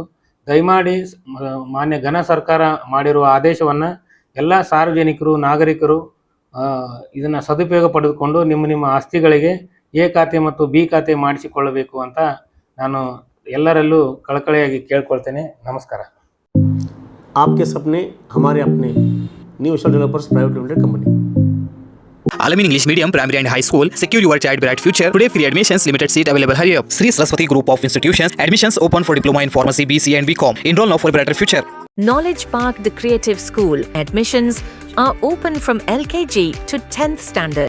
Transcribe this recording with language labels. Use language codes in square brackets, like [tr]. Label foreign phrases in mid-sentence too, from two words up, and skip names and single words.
[kn] ದಯಮಾಡಿ ಮಾನ್ಯ ಘನ ಸರ್ಕಾರ ಮಾಡಿರುವ ಆದೇಶವನ್ನು ಎಲ್ಲ ಸಾರ್ವಜನಿಕರು, ನಾಗರಿಕರು ಇದನ್ನು ಸದುಪಯೋಗ ಪಡೆದುಕೊಂಡು ನಿಮ್ಮ ಆಸ್ತಿಗಳಿಗೆ ಎ ಖಾತೆ ಮತ್ತು ಬಿ ಖಾತೆ ಮಾಡಿಸಿಕೊಳ್ಳಬೇಕು ಅಂತ ನಾನು ಎಲ್ಲರಲ್ಲೂ ಕಳಕಳಿಯಾಗಿ ಕೇಳ್ಕೊಳ್ತೇನೆ. ನಮಸ್ಕಾರ. [hi] आपके सपने हमारे अपने न्यू विशाल डेवलपर्स प्राइवेट लिमिटेड कंपनी. [en] Alamin English Medium Primary and High School. Secure your child bright future. Today free admissions, limited seat available. Hurry up. Sri Saraswati Group of Institutions. Admissions open for diploma in pharmacy, BCA and BCom. Enroll now for a brighter future. Knowledge Park, the creative school. Admissions are open from LKG to 10th standard.